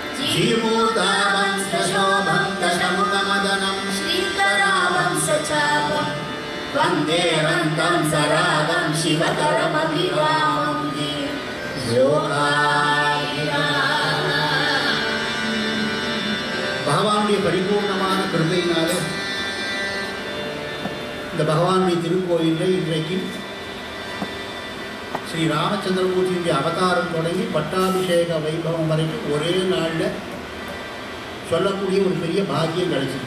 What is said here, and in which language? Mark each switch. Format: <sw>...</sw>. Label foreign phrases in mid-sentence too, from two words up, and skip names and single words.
<sa>श्रीमूर्तावं सशोभं दशमुखमदनं श्रीकरावं सचापं वन्देरन्तं सरागं शिवकरमभिरामं</sa> <ta>பகவானுடைய பரிபூர்ணமான கிருபையினாலே இந்த பகவானுடைய திருக்கோயிலில் இன்றைக்கு ஸ்ரீ ராமச்சந்திரமூர்த்தியுடைய அவதாரம் தொடங்கி பட்டாபிஷேக வைபவம் வரைக்கும் ஒரே நாளில் சொல்லக்கூடிய ஒரு பெரிய பாக்கியம் கிடைச்சிது.</ta>